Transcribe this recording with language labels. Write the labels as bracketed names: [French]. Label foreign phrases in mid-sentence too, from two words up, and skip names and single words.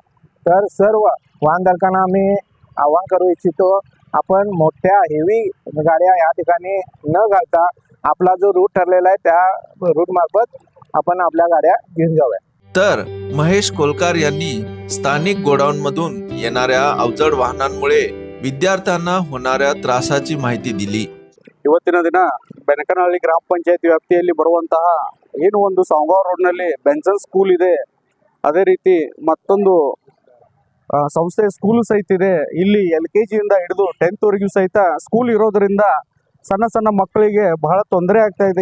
[Marathi] तर सर्व वाहनधारकांना मी आवाहन करू इच्छितो, आपण मोठ्या हेवी गाड्या या ठिकाणी न घालता आपला जो रूट ठरलेला आहे त्या रूट मार्फत आपण आपल्या गाड्या घेऊन जाव्या। तर महेश कोलकार यांनी स्थानिक गोडाऊन मधून येणाऱ्या अवजड वाहनांमुळे विद्यार्थ्यांना होणाऱ्या त्रासाची माहिती दिली। [Kannada] ಇವತ್ತಿನ ದಿನ ಬೆನಕನಹಳ್ಳಿ ಗ್ರಾಮ ಪಂಚಾಯತ್ ವ್ಯಾಪ್ತಿಯಲ್ಲಿ ಬರುವಂತಹ ಏನು ಒಂದು ಸಾಂಗಾವ್ ರೋಡ್ನಲ್ಲಿ ಬೆನ್ಸನ್ಸ್ ಸ್ಕೂಲ್ ಇದೆ, ಅದೇ ರೀತಿ ಮತ್ತೊಂದು ಸಂಸ್ಥೆ ಸ್ಕೂಲು ಸಹಿತ ಇದೆ। ಇಲ್ಲಿ LKG ಇಂದ ಹಿಡಿದು 10th ವರೆಗೂ ಸಹಿತ ಸ್ಕೂಲ್ ಇರೋದ್ರಿಂದ ಸಣ್ಣ ಸಣ್ಣ ಮಕ್ಕಳಿಗೆ ಬಹಳ ತೊಂದರೆ ಆಗ್ತಾ ಇದೆ।